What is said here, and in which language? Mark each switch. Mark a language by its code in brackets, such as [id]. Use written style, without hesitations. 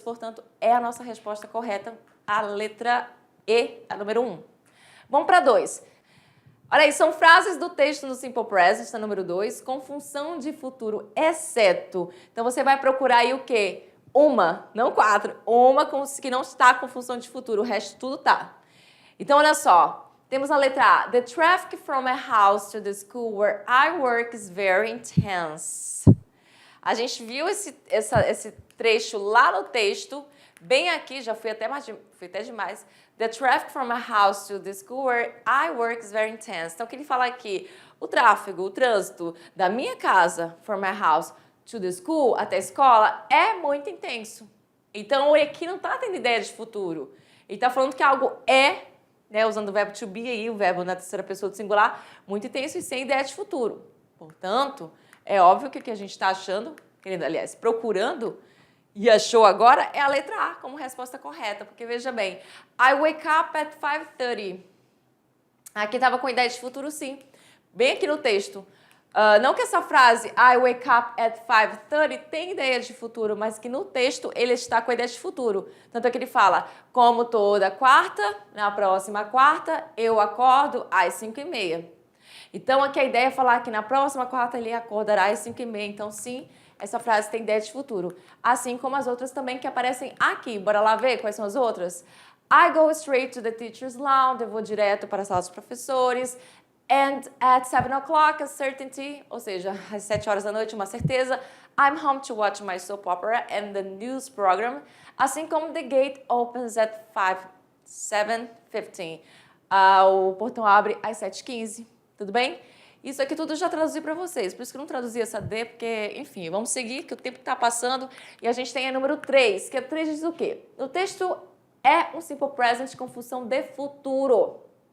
[pt] Portanto, é a nossa resposta correta, a letra E, a número 1. Vamos para 2. Olha aí, são frases do texto no Simple Present, na número 2, com função de futuro, exceto. Então, você vai procurar aí o quê? Uma, não 4. Uma que não está com função de futuro, o resto tudo tá. Então, olha só. Temos a letra A. [en] The traffic from my house to the school where I work is very intense. [pt] A gente viu esse trecho lá no texto, bem aqui, já fui até demais. [en] The traffic from my house to the school where I work is very intense. [pt] Então, o que ele fala aqui? O tráfego, o trânsito da minha casa, [en] from my house, to the school, [pt] até a escola, é muito intenso. Então, aqui não está tendo ideia de futuro. Ele está falando que algo é, né, usando o verbo to be aí, o verbo na terceira pessoa do singular, muito intenso e sem ideia de futuro. Portanto, é óbvio que o que a gente está achando, aliás, procurando, e achou agora, é a letra A como resposta correta. Porque, veja bem, [en] I wake up at 5:30. [pt] Aqui estava com ideia de futuro, sim. Bem aqui no texto. Não que essa frase, [en] I wake up at 5:30, [pt] tenha ideia de futuro, mas que no texto ele está com a ideia de futuro. Tanto é que ele fala, como toda quarta, na próxima quarta, eu acordo às 5:30. Então, aqui a ideia é falar que na próxima quarta ele acordará às 5:30. Então, sim, essa frase tem ideia de futuro. Assim como as outras também que aparecem aqui. Bora lá ver quais são as outras? [en] I go straight to the teacher's lounge. [pt] Eu vou direto para a sala dos professores. [en] And at 7 o'clock, a certainty, [pt] ou seja, às 7 horas da noite, uma certeza. [en] I'm home to watch my soap opera and the news program. [pt] Assim como [en] the gate opens at 7:15. [pt] O portão abre às 7:15. Tudo bem? Isso aqui tudo eu já traduzi para vocês, por isso que eu não traduzi essa D, porque, enfim, vamos seguir, que o tempo está passando. E a gente tem a número 3, que a 3 diz o quê? O texto é um simple present com função de futuro.